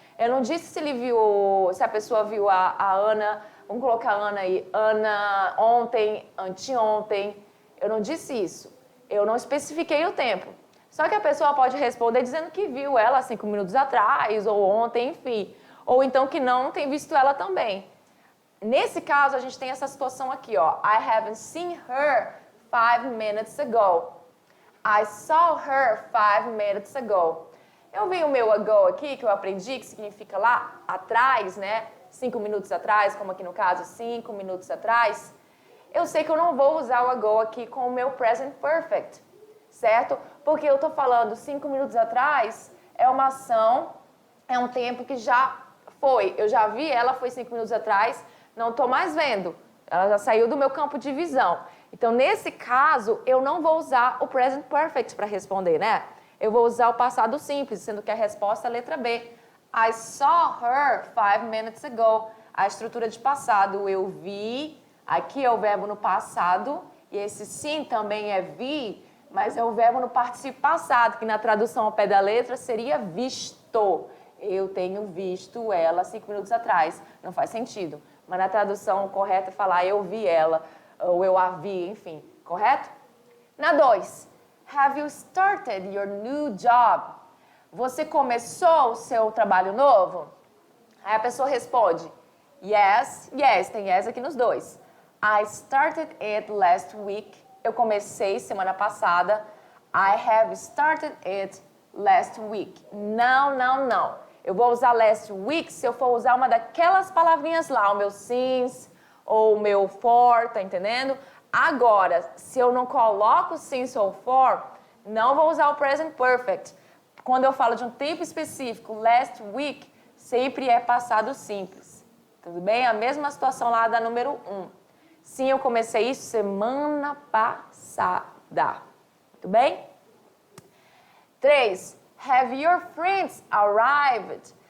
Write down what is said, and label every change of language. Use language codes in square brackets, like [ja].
[pt] Eu não disse se ele viu, se a pessoa viu a Ana, vamos colocar a Ana aí, Ana ontem, anteontem. Eu não disse isso. Eu não especifiquei o tempo. Só que a pessoa pode responder dizendo que viu ela 5 minutos atrás, ou ontem, enfim. Ou então que não tem visto ela também. Nesse caso, a gente tem essa situação aqui, ó. [en] I haven't seen her 5 minutes ago. I saw her 5 minutes ago. [pt] Eu vi o meu ago aqui, que eu aprendi, que significa lá atrás, né? 5 minutos atrás, como aqui no caso, 5 minutos atrás. Eu sei que eu não vou usar o ago aqui com o meu present perfect, certo? Porque eu estou falando 5 minutos atrás, é uma ação, é um tempo que já foi. Eu já vi ela, foi 5 minutos atrás, não estou mais vendo. Ela já saiu do meu campo de visão. Então, nesse caso, eu não vou usar o present perfect para responder, né? Eu vou usar o passado simples, sendo que a resposta é a letra B. [en] I saw her 5 minutes ago. [pt] A estrutura de passado, eu vi. Aqui é o verbo no passado, e esse sim também é vi, mas é o verbo no particípio passado, que na tradução ao pé da letra seria visto. Eu tenho visto ela 5 minutos atrás. Não faz sentido. Mas na tradução correta é falar eu vi ela, ou eu a vi, enfim. Correto? Na 2. [en] Have you started your new job? [pt] Você começou o seu trabalho novo? Aí a pessoa responde yes, yes, tem yes aqui nos dois. [en] I started it last week. [pt] Eu comecei semana passada. [en] I have started it last week. [pt] Não, não, não. Eu vou usar last week se eu for usar uma daquelas palavrinhas lá, o meu since ou o meu for, tá entendendo? Agora, se eu não coloco since ou for, não vou usar o present perfect. Quando eu falo de um tempo específico, last week, sempre é passado simples. Tudo bem? A mesma situação lá da número 1. Sim, eu comecei isso semana passada. Tudo bem? 3. [en] Have your friends arrived?